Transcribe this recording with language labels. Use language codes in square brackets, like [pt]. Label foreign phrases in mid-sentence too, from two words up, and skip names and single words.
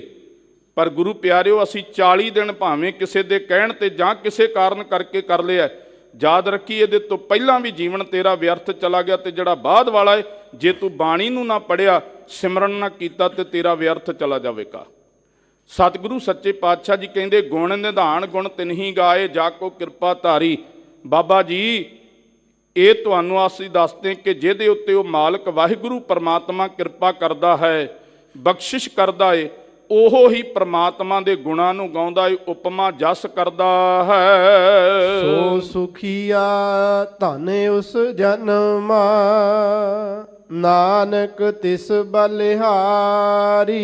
[pa] ਪਰ ਗੁਰੂ ਪਿਆਰਿਓ ਅਸੀ 40 ਦਿਨ ਭਾਵੇਂ ਕਿਸੀ ਦੇ ਕਹਣ ਤੇ ਜਾਂ ਕਿਸੀ ਕਾਰਣ ਕਰਕੇ ਕਰ ਲਿਆ, ਯਾਦ ਰੱਖੀ ਯੇ ਤੋ ਪਹਿਲਾ ਭੀ ਜੀਵਨ ਤੇਰਾ ਵਿਅਰਥ ਚਲਾ ਗਿਆ, ਤੋ ਜਿਹੜਾ ਬਾਦ ਵਾਲਾ ਹੈ, ਜੇ ਤੂ ਬਾਣੀ ਨੂੰ ਨਾ ਪੜ੍ਹਿਆ, ਸਿਮਰਨ ਨਾ ਕੀਤਾ, ਤੋ ਤੇਰਾ ਵਿਅਰਥ ਚਲਾ ਜਾਏਗਾ। ਸਤਗੁਰੂ ਸੱਚੇ ਪਾਤਸ਼ਾਹ ਜੀ ਕਹਿੰਦੇ ਗੁਣ ਨਿਧਾਨ ਗੁਣ ਤਿਨ ਹੀ ਗਾਏ, ਜਾਕੋ ਕ੍ਰਿਪਾ ਧਾਰੀ, ਬਾਬਾ ਜੀ ਇਹ ਤੁਹਾਨੂੰ ਅਸੀਂ ਦੱਸਦੇ ਕਿ ਜਿਹਦੇ ਉੱਤੇ ਉਹ ਮਾਲਕ ਵਾਹਿਗੁਰੂ ਪਰਮਾਤਮਾ ਕਿਰਪਾ ਕਰਦਾ ਹੈ, ਬਖਸ਼ਿਸ਼ ਕਰਦਾ ਏ, ਉਹ ਹੀ ਪਰਮਾਤਮਾ ਦੇ ਗੁਣਾਂ ਨੂੰ ਗਾਉਂਦਾ ਏ, ਉਪਮਾ ਜਸ ਕਰਦਾ ਹੈ। ਸੋ ਸੁਖੀਆ ਧਨ ਉਸ ਜਨਮਾ, ਨਾਨਕ ਤਿਸ ਬਲਿਹਾਰੀ।